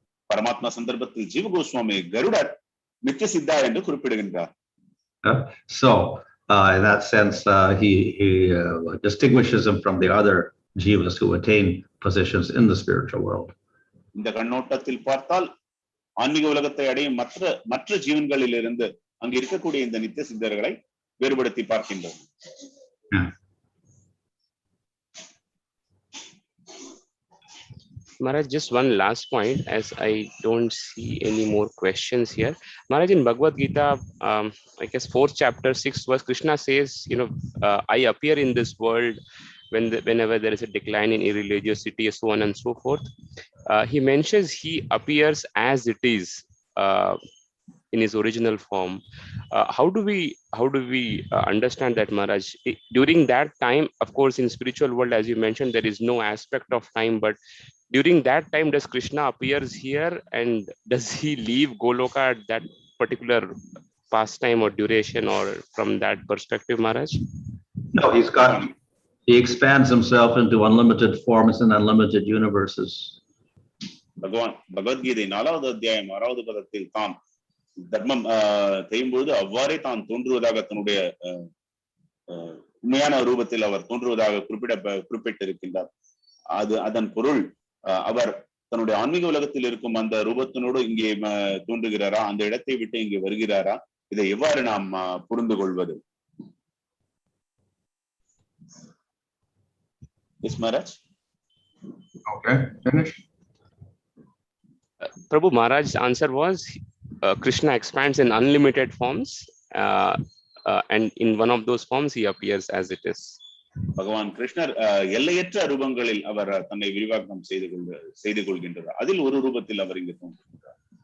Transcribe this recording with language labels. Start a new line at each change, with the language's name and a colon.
Tamil: பரமாத்மா சந்தர்ப்பத்தில் ஜீவ கோஸ்வாமி கருட நித்திய சித்தா என்று குறிப்பிடுகின்றார்.
English: So, in that sense, he distinguishes him from the other jivas who attain positions in the spiritual world.
Tamil: இந்த கண்ணோட்டத்தில் பார்த்தால் ஆன்மீக உலகத்தை அடையும் மற்ற ஜீவன்களிலிருந்து அங்கு இருக்கக்கூடிய இந்த நித்திய சித்தர்களை வேறுபடுத்தி பார்க்கின்றோம்.
English: Maharaj, just one last point, as I don't see any more questions here. Maharaj, in Bhagavad Gita, I guess 4th chapter, 6th verse, Krishna says, I appear in this world whenever there is a decline in irreligiosity, so on and so forth. He mentions he appears as it is in his original form. How do we understand that, Maharaj? During that time, of course, in spiritual world, as you mentioned, there is no aspect of time, but during that time, does Krishna appears here, and does he leave Goloka at that particular pastime or duration, or from that perspective, Maharaj? No, he expands himself into unlimited forms and unlimited universes.
Tamil: பகவான் பகவத்கீதை 4வது அத்தியாயம் 6வது பதத்தில் தான் தர்மம் செய்யும் பொழுது அவ்வாறே தான் தோன்றுவதாக தன்னுடைய உண்மையான ரூபத்தில் அவர் தோன்றுவதாக குறிப்பிட்டிருக்கின்றார். அதன் பொருள் அவர் தன்னுடைய ஆன்மீக உலகத்தில் இருக்கும் அந்த ரூபத்தினோடு இங்கே தோன்றுகிறாரா, அந்த இடத்தை விட்டு இங்கே வருகிறாரா, இதை எவ்வாறு நாம் புரிந்து கொள்வது?
English: Yes, Maharaj. Okay, finish. Prabhu, Maharaj's answer was Krishna expands in unlimited forms, and in one of those forms he appears as it is.
Tamil: பகவான் கிருஷ்ணர் எல்லையற்ற ரூபங்களில் அவர் தன்னை விரிவாக்கம் செய்து கொள்கின்றார். அதில் ஒரு ரூபத்தில் அவர் இங்கு தோன்றுகிறார்.